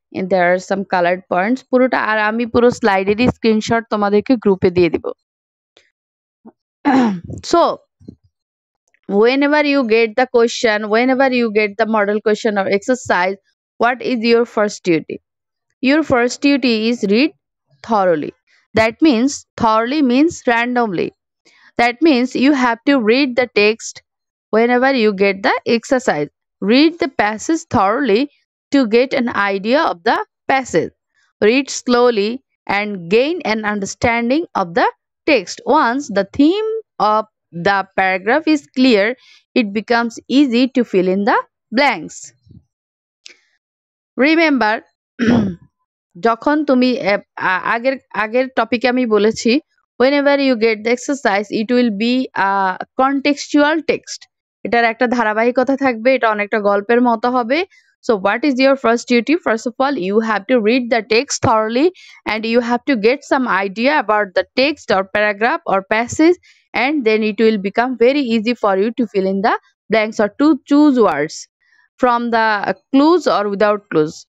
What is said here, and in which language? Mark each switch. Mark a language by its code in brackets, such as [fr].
[bn] দেয়ার আর সাম coloured points পুরোটা, আর আমি পুরো স্লাইডেরই স্ক্রিনশট তোমাদেরকে গ্রুপে দিয়ে দিব। [en] So whenever you get the question, whenever you get the model question or exercise, what is your first duty? Your first duty is read thoroughly. That means thoroughly means randomly. That means you have to read the text whenever you get the exercise. Read the passage thoroughly to get an idea of the passage. Read slowly and gain an understanding of the text. Once the theme of the paragraph is clear, it becomes easy to fill in the blanks. Remember, [bn] যখন তুমি আগের আগের টপিকে আমি বলেছি, [en] whenever you get the exercise it will be a contextual text. [bn] এটার একটা ধারাবাহিকতা থাকবে, এটা অনেকটা গল্পের মতো হবে। [en] So what is your first duty? First of all, you have to read the text thoroughly and you have to get some idea about the text or paragraph or passage, and then it will become very easy for you to fill in the blanks or to choose words from the clues or without clues.